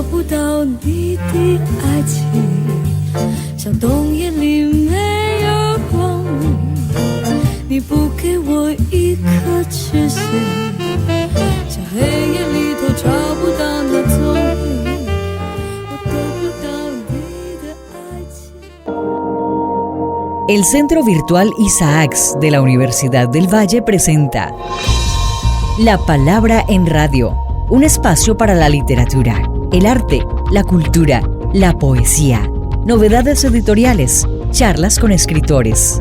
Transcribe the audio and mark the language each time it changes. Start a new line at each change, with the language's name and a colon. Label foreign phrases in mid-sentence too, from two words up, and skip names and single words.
Chinese: 到你的爱情，像冬夜里没有光明，你不给我一颗痴心，像黑夜里头找不到那踪影，我得不到你的爱情。
Spanish: El Centro Virtual Isaacs de la Universidad del Valle presenta La Palabra en Radio, un espacio para la literatura, el arte, la cultura, la poesía, novedades editoriales, charlas con escritores.